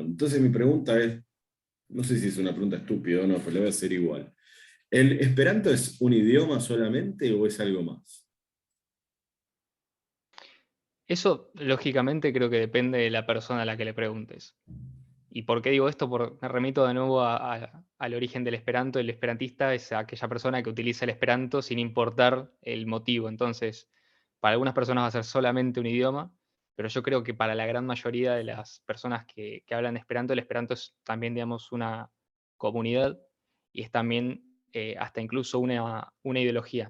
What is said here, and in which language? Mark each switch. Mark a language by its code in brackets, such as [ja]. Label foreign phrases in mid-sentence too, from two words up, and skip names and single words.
[es] Entonces mi pregunta es, no sé si es una pregunta estúpida o no, pero le voy a hacer igual. ¿El Esperanto es un idioma solamente o es algo más? Eso, lógicamente, creo que depende de la persona a la que le preguntes. ¿Y por qué digo esto? Porque me remito de nuevo al origen del Esperanto. El esperantista es aquella persona que utiliza el Esperanto sin importar el motivo. Entonces, para algunas personas va a ser solamente un idioma, pero yo creo que para la gran mayoría de las personas que hablan Esperanto, el Esperanto es también, digamos, una comunidad y es también hasta incluso una ideología.